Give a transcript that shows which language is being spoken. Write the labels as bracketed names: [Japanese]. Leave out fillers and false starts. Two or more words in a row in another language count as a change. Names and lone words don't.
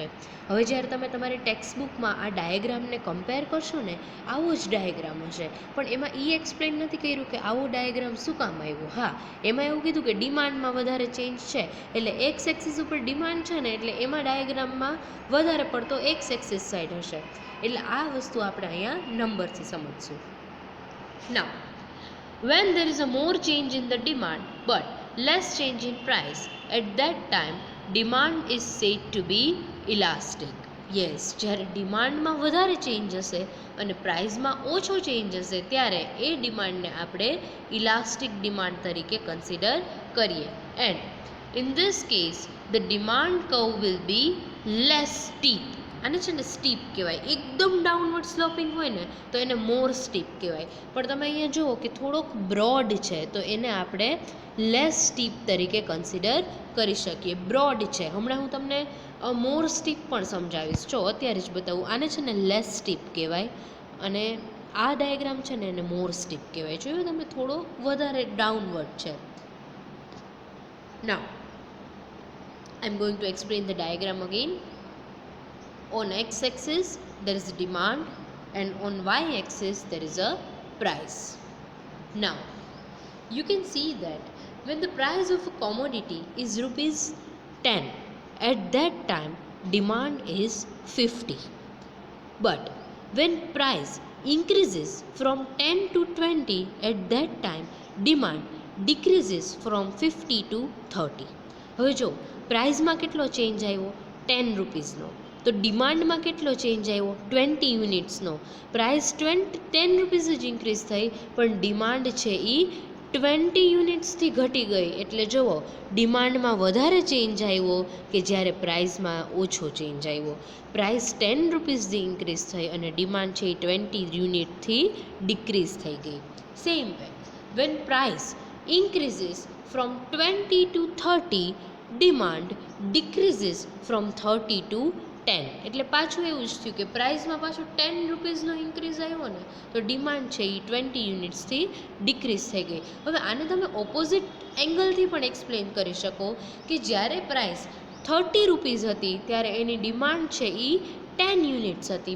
[Gujarati] હવે જ્યારે તમે તમારી ટેક્સ્ટબુકમાં આ ડાયાગ્રામને કમ્પેર કરશો ને, આવો જ ડાયાગ્રામ હશે, પણ એમાં એક્સપ્લેન નથી કર્યું કે આવો ડાયાગ્રામ શું કામ આવ્યો. હા, એમાં એવું કીધું કે ડિમાન્ડમાં વધારે ચેન્જ છે, એટલે [English] x axis [Gujarati] ઉપર ડિમાન્ડ છે ને, એટલે એમાં ડાયાગ્રામમાં વધારે પડતો [English] x axis [Gujarati] સાઈડ હશે. એટલે આ વસ્તુ આપણે અહીંયા નંબરથી સમજશું. [English] નાઉ, when there is a more change in the demand but less change in price, at that time demand is said to be elastic. [Gujarati] યસ, જ્યારે ડિમાન્ડમાં વધારે ચેન્જ હશે અને પ્રાઇઝમાં ઓછો ચેન્જ હશે ત્યારે એ ડિમાન્ડને આપણે [English] elastic demand [Gujarati] તરીકે કન્સિડર કરીએ. [English] એન્ડ in this case the demand curve will be less steep. [Gujarati] આને છે ને સ્ટીપ કહેવાય. એકદમ [English] downward sloping [Gujarati] હોય ને તો એને [English] more steep [Gujarati] કહેવાય. પણ તમે અહીંયા જુઓ કે થોડોક બ્રોડ છે તો એને આપણે [English] less steep [Gujarati] તરીકે કન્સિડર કરી શકીએ. બ્રોડ છે, હમણાં હું તમને [English] more steep [Gujarati] પણ સમજાવીશ. જો અત્યારે જ બતાવું. આને છે ને [English] less steep [Gujarati] કહેવાય અને આ ડાયાગ્રામ છે ને એને [English] more steep [Gujarati] કહેવાય. જોયું તમે, થોડો વધારે ડાઉનવર્ડ છે. [English] Now, I'm going to explain the diagram again. On x-axis there is a demand and on y-axis there is a price. Now, you can see that when the price of a commodity is rupees 10, at that time demand is 50. But when price increases from 10 to 20, at that time demand decreases from 50 to 30. [Gujarati] હવે જો પ્રાઇઝમાં કેટલો ચેન્જ આવ્યો, 10 રૂપીસનો, તો ડિમાન્ડમાં કેટલો ચેન્જ આવ્યો, 20 યુનિટ્સનો. પ્રાઇસ 10 રૂપીસ જ ઇન્ક્રીઝ થઈ પણ ડિમાન્ડ છે એ 20 યુનિટ્સથી ઘટી ગઈ. એટલે જુઓ, ડિમાન્ડમાં વધારે ચેન્જ આવ્યો કે જ્યારે પ્રાઇઝમાં ઓછો ચેન્જ આવ્યો. પ્રાઇસ 10 રૂપીસથી ઇન્ક્રીઝ થઈ અને ડિમાન્ડ છે એ 20 યુનિટથી ડિક્રીઝ થઈ ગઈ. [English] same way, when price increases from 20 to 30, demand decreases from 30 to 10. [Gujarati] એટલે પાછું એવું જ થયું કે પ્રાઇઝમાં પાછું 10 રૂપીસનો ઇન્ક્રીઝ આવ્યો ને તો ડિમાન્ડ છે એ 20 યુનિટ્સથી ડિક્રીઝ થઈ ગઈ. હવે આને તમે ઓપોઝિટ એંગલથી પણ એક્સપ્લેન કરી શકો કે જ્યારે પ્રાઇસ 30 રૂપીસ હતી ત્યારે એની ડિમાન્ડ છે એ 10 યુનિટ્સ હતી.